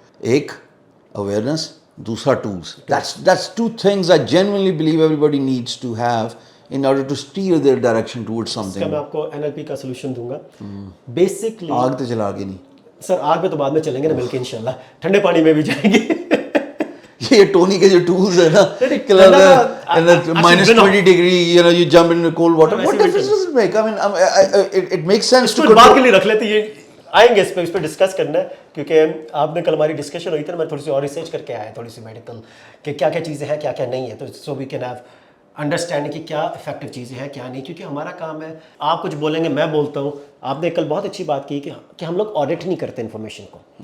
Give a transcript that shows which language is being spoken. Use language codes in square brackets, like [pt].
[hi] एक अवेयरनेस, दूसरा tools. [en] that's two things I genuinely believe everybody needs to have in order to steer their direction towards [hi] इसका [en] something. [hi] मैं आपको NLP का solution दूंगा. [en] basically [hi] आग तो जला के नहीं. सर आग में तो बाद में चलेंगे ना मिलके इंशाल्लाह, ठंडे पानी में भी जाएंगे. ये टोनी के जो tools है ना, [en] -20 degree, you know, you jump in cold water. What difference does it make? I mean, it makes sense to [hi] इसको बात के लिए रख लेते. ये आएंगे इस पे डिस्कस करना है क्योंकि आपने कल हमारी डिस्कशन हुई थी ना, मैं थोड़ी सी और रिसर्च करके आया, थोड़ी सी मेडिकल कि क्या क्या चीज़ें हैं क्या क्या नहीं है, तो [en] so we can have understanding [hi] कि क्या इफेक्टिव चीज़ें हैं क्या नहीं. क्योंकि हमारा काम है, आप कुछ बोलेंगे मैं बोलता हूँ. आपने कल बहुत अच्छी बात की कि हम लोग ऑडिट नहीं करते इन्फॉर्मेशन को.